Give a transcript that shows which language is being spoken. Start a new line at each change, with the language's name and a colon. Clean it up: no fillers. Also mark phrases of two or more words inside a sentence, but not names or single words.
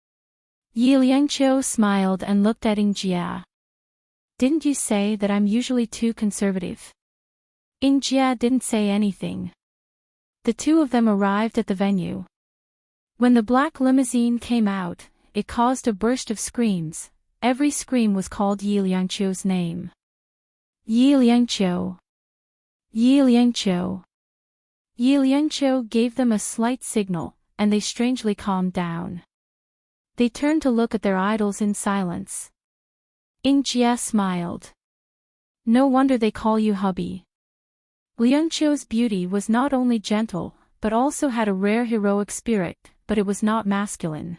English: Yi Liangqiu smiled and looked at Ing Jia. Didn't you say that I'm usually too conservative? Jia didn't say anything. The two of them arrived at the venue. When the black limousine came out, it caused a burst of screams. Every scream was called Yi Liangqiu's name. Yi Liangqiu. Yi Liangqiu. Yi Liangqiu gave them a slight signal, and they strangely calmed down. They turned to look at their idols in silence. Jia smiled. No wonder they call you hubby. Liangqiu's beauty was not only gentle, but also had a rare heroic spirit, but it was not masculine.